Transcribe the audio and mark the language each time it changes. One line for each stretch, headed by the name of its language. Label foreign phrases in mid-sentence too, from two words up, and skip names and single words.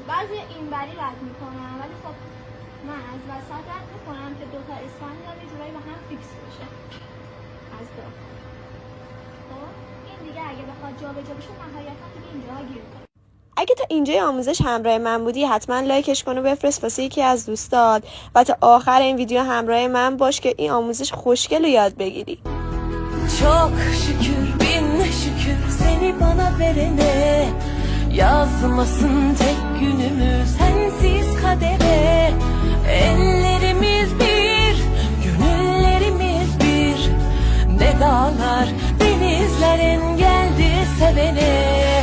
Persian: بعضی اینوری رد میکنم ولی خب من از وسط رد میکنم که دوتا اسفندم یه جورایی به هم فیکس بشه از داخل. خب این دیگه اگه بخواد جابجا بشه نهایتا دیگه اینجاها گیر میکنه. اگه تا اینجای آموزش همراه من بودی حتما لایکش کن و بفرست واسه یکی از دوستات و تا آخر این ویدیو همراه من باش که این آموزش خوشگل رو yad بگیری.
Turkish: Çok şükür bin şükür seni bana verene, yazmasın tek günümüz sensiz kadere. Ellerimiz bir, gönüllerimiz bir, ne dağlar denizler engeldi sevene.